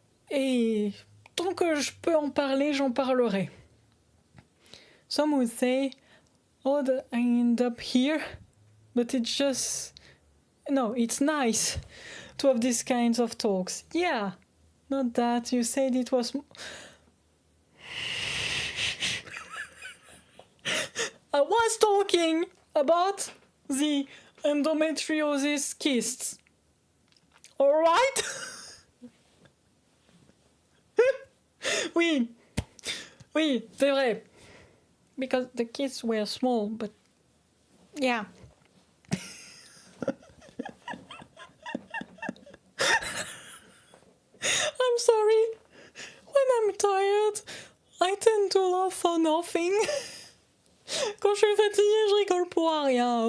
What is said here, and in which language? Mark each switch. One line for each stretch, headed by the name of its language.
French: Et tant que je peux en parler, j'en parlerai.
English: Some would say, oh, I end up here, but it's just... No, it's nice to have these kinds of talks. Yeah, not that you said it was... I was talking about the endometriosis cysts. Alright?
French: Oui, c'est vrai.
English: Because the kids were small, but yeah. I'm sorry. When I'm tired, I tend to laugh for nothing.
French: Quand je suis fatiguée, je rigole pour rien.